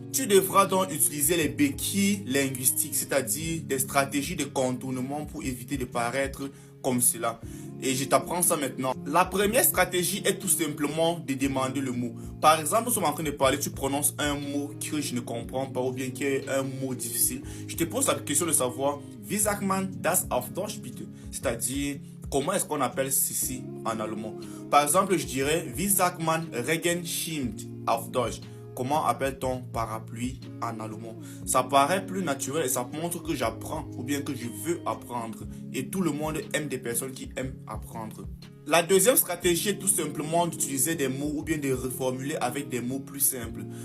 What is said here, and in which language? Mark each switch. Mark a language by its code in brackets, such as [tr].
[fr] Tu devras donc utiliser les béquilles linguistiques, c'est-à-dire des stratégies de contournement pour éviter de paraître comme cela. Et je t'apprends ça maintenant. La première stratégie est tout simplement de demander le mot. Par exemple, nous sommes en train de parler, tu prononces un mot que je ne comprends pas ou bien qui est un mot difficile. Je te pose la question de savoir, [de] wie sagt man das auf Deutsch bitte? [fr] C'est-à-dire, comment est-ce qu'on appelle ceci en allemand? Par exemple, je dirais, [de] wie sagt man Regenschirm auf Deutsch? [fr] Comment appelle-t-on parapluie en allemand? Ça paraît plus naturel et ça montre que j'apprends ou bien que je veux apprendre. Et tout le monde aime des personnes qui aiment apprendre. La deuxième stratégie est tout simplement d'utiliser des mots ou bien de reformuler avec des mots plus simples.